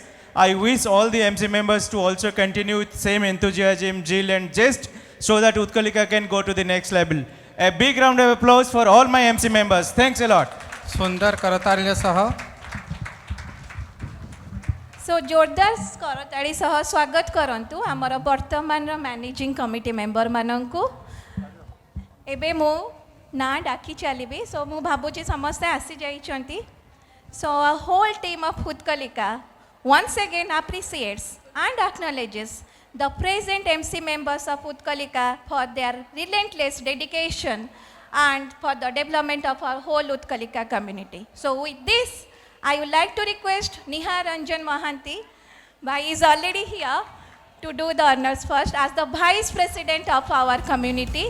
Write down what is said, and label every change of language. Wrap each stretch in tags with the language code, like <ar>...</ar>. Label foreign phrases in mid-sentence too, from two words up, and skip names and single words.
<en>I wish all the MC members to also continue with same enthusiasm, zeal and zest so that Utkalika can go to the next level. A big round of applause for all my MC members. Thanks a lot.</en> <or>ସୁନ୍ଦର କରତାଳି ସହ.</or> <en>So</en> <or>ଜୋରଦାର କରତାଳି ସହ ସ୍ୱାଗତ କରନ୍ତୁ ଆମର ବର୍ତ୍ତମାନ</or> <en>managing committee member</en> <or>ମାନଙ୍କୁ ଏବେ ମୋ ନା ଡାକି ଚାଲିବି ସୋ ମୁଁ ଭାବୁଛି ସମସ୍ତେ ଆସି ଯାଇଛନ୍ତି</or> <en>सो a whole team of Utkalika once again appreciates and acknowledges the present MC members of Utkalika for their relentless dedication and for the development of our whole Utkalika community. So with this, I would like to request Neha Ranjan Mohanty, Bhai is already here to do the honors first as the Vice President of our community.</en>